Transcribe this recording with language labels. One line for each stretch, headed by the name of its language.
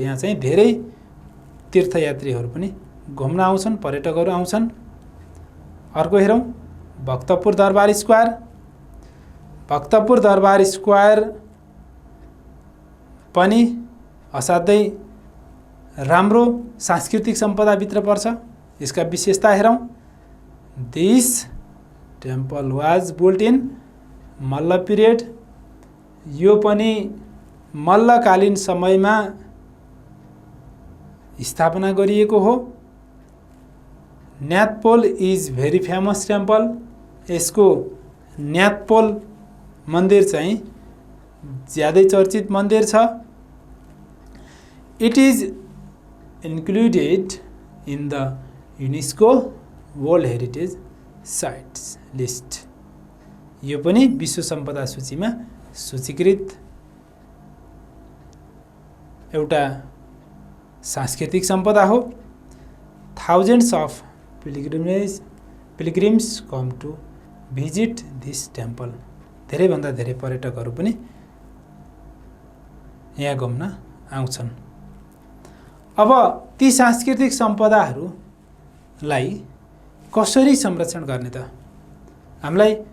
Nepali: यहाँ चाहिँ धेरै तीर्थयात्रीहरू पनि घुम्न आउँछन्, पर्यटकहरू आउँछन्। अर्को हेरौँ, भक्तपुर दरबार स्क्वायर। भक्तपुर दरबार स्क्वायर पनि असाध्यै राम्रो सांस्कृतिक सम्पदाभित्र पर्छ। यसका विशेषता हेरौँ।
English: This temple was built in Malla period.
Nepali: यो पनि मल्लकालीन समयमा स्थापना गरिएको हो।
English: Nyatapola is very famous temple.
Nepali: यसको न्यातपोल मन्दिर चाहिँ ज्यादै चर्चित मन्दिर छ।
English: It is included in the UNESCO World Heritage Sites List.
Nepali: यो पनि विश्व सम्पदा सूचीमा सूचीकृत एउटा सांस्कृतिक सम्पदा हो।
English: Thousands of pilgrims come to visit this temple.
Nepali: धेरैभन्दा धेरै पर्यटकहरू पनि यहाँ घुम्न आउँछन्। अब ती सांस्कृतिक सम्पदाहरूलाई कसरी संरक्षण गर्ने त? हामीले